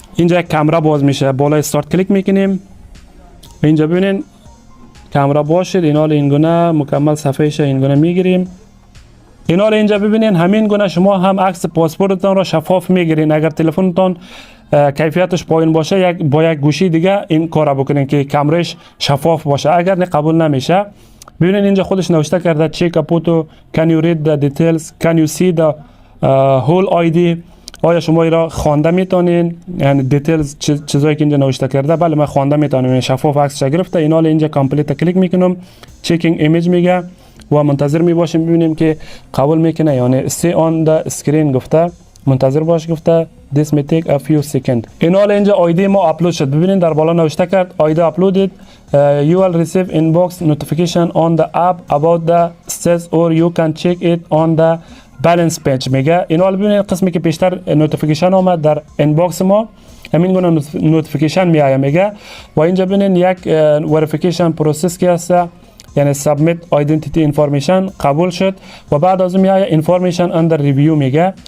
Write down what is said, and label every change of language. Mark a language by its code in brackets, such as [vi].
[fa] اینجا یک کامera باز میشه. بالای استارت کلیک میکنیم. اینجا ببینین کامera باشید. اینال اینگونه مکمل صفحهش اینگونه میگیریم. اینال اینجا ببینین همین گونه شما هم عکس پاسپورتتان را شفاف میگیرین. اگر تلفنتون کیفیتش پایین باشه با یک گوشی دیگه این کارا بکنین که کامرش شفاف باشه. اگر نه قبول نمیشه. ببینین اینجا خودش نوشته کرده [en] check a photo, can you read the details, can you see the whole ID. [fa] آیا شما را خوانده میتونین؟ یعنی دیتیلز چیزایی که اینجا نوشته کرده بله من خوانده میتونم. شفاف عکسش گرفته. اینال اینجا کامپلیت کلیک میکنم. چکینگ ایمیج میگه و منتظر میباشیم ببینیم که قبول میکنه یعنی [en] stay on the screen [fa] گفته. منتظر باش گفته [en] this may take a few seconds. [fa] اینال اینجا آیدی ما اپلود شد. ببینید در بالا نوشته کرد آیدی uploaded. [en] You will receive inbox notification on the app about the status or you can check it on the balance page [fa] میگه. اینال ببینید قسمی که پیشتر نوتیفیکیشن آمد در اینباکس ما همین گونه نوتیفیکیشن میآید میگه. و اینجا ببینید یک وریفیکیشن پروسس که هست یعنی سابمیت آیدنتیتی انفورمیشن قبول شد و بعد از اون میآید انفورمیشن اندر ریویو میگه.